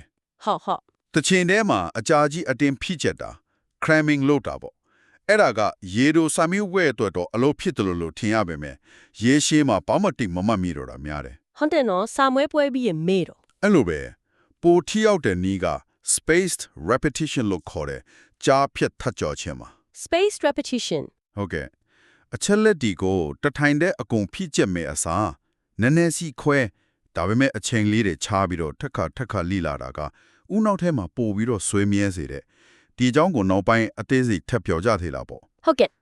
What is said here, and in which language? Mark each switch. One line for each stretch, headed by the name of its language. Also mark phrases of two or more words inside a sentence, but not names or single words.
Burmese: ဟုတ် တချင်ထဲမှာအကြာကြီးအတင်းဖိချက်တာ cramming လုပ်တာပေါ့အဲ့ဒါကရေတို့စာမျိုးဝဲအတွက်တော့အလုပ်ဖြစ်တယ်လို့ထင်ရပါမယ်ရေရှည်မှာဘာမှတိတ်မမှတ်မိတော့တာများတယ် ဟုတ်တယ်နော်စာမွေးပွဲပြီးရင်မေ့တော့ အဲ့လိုပဲပိုထီရောက်တဲ့နီးက
English: spaced repetition
Burmese: လို့ခေါ်တယ်ကြားဖြတ်ထပ်ကြော်ခြင်းမှာ
English: spaced repetition
Burmese: ဟုတ်ကဲ့အချက်လက်ဒီကိုတထိုင်တဲ့အကုန်ဖိချက်မဲ့အစားနည်းနည်းစီခွဲဒါပေမဲ့အချိန်လေးတွေခြားပြီးတော့ထက်ခါလိလာတာကဥနောက်ထဲမှာပို့ပြီးတော့ဆွေးမြဲစေတဲ့ဒီအကြောင်းကိုနောက်ပိုင်းအသေးစိတ်ထပ်ပြောကြသေးလားပေါ့ ဟုတ်ကဲ့